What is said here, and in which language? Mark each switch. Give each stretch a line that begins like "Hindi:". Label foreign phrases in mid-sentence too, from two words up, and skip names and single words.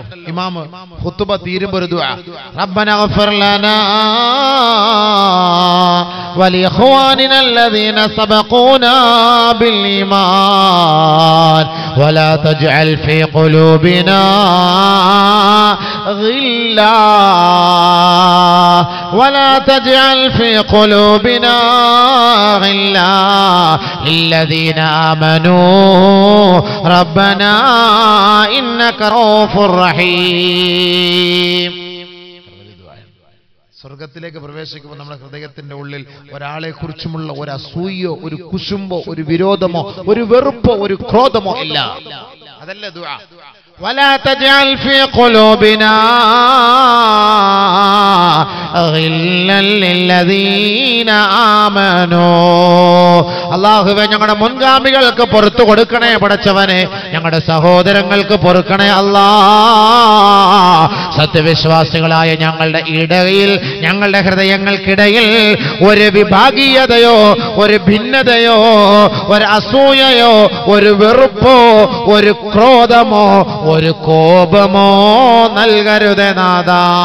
Malayalam: ഇമാം ഖുതുബ തീരുമ്പോൾ ഒരു ദുആ,
Arabic: ربنا اغفر لنا ولإخواننا الذين سبقونا بالإيمان ولا تجعل في قلوبنا غلا ولا تجعل في قلوبنا غلا للذين آمنوا ربنا إنك رؤوف رحيم.
Malayalam: സ്വർഗത്തിലേക്ക് പ്രവേശിക്കുമ്പോൾ നമ്മുടെ ഹൃദയത്തിന്റെ ഉള്ളിൽ ഒരാളെ കുറിച്ചുമുള്ള ഒരു അസൂയോ ഒരു കുശുമ്പോ ഒരു വിരോധമോ ഒരു വെറുപ്പോ ഒരു ക്രോധമോ ഇല്ല. അതല്ല ദുആ.
Arabic: ولا تجعل في قلوبنا غلا للذين آمنوا.
Malayalam: അല്ലാഹുവേ ഞങ്ങളുടെ മുൻഗാമികൾക്ക് പുറത്തു കൊടുക്കണേ പടച്ചവനെ, ഞങ്ങളുടെ സഹോദരങ്ങൾക്ക് പൊറുക്കണേ അല്ലാഹ്. സത്യവിശ്വാസികളായ ഞങ്ങളുടെ ഇടയിൽ, ഞങ്ങളുടെ ഹൃദയങ്ങൾക്കിടയിൽ ഒരു വിഭാഗീയതയോ ഒരു ഭിന്നതയോ ഒരു അസൂയയോ ഒരു വെറുപ്പോ ഒരു ക്രോധമോ ഒരു കോപമോ നൽകരുതേ നാഥാ.